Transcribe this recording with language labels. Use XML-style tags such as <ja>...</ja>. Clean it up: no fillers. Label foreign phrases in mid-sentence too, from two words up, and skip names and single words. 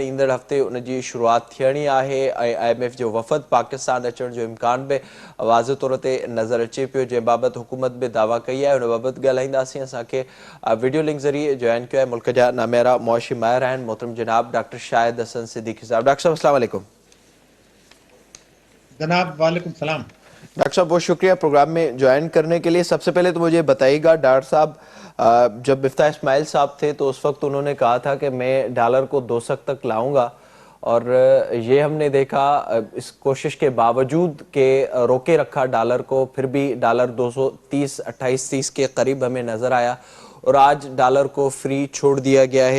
<sd>ईंदड़ हफ़्ते उन जी शुरूआति थियणी आहे ऐं IMF जो वफ़द पाकिस्तान अचण जो इम्कान बि वाज़े तौर ते नज़र अचे पियो, जंहिं बाबति हुकूमत बि दावा कई आहे। उन बाबति ॻाल्हाईंदासीं। असांखे वीडियो लिंक ज़रिए जॉइन कयो आहे मुल्क जा नामेरा मुआशी माहिर आहिनि मोहतरम जनाब डॉक्टर शाहिद हसन सिद्दीकी साहब। डॉक्टर साहब</sd> <ar>السلام علیکم. جناب وعلیکم السلام.</ar> <ur>ڈاکٹر صاحب بہت شکریہ پروگرام میں جوائن کرنے کے لیے۔ سب سے پہلے تو مجھے بتائیے گا ڈاکٹر صاحب، جب مفتاح اسماعیل صاحب تھے تو اس وقت انہوں نے کہا تھا کہ میں ڈالر کو 200 تک لاؤں گا اور یہ ہم نے دیکھا اس کوشش کے باوجود کے روکے رکھا ڈالر کو، پھر بھی ڈالر 230 28-30 کے قریب ہمیں نظر آیا اور آج ڈالر کو فری چھوڑ دیا گیا ہے.</ur>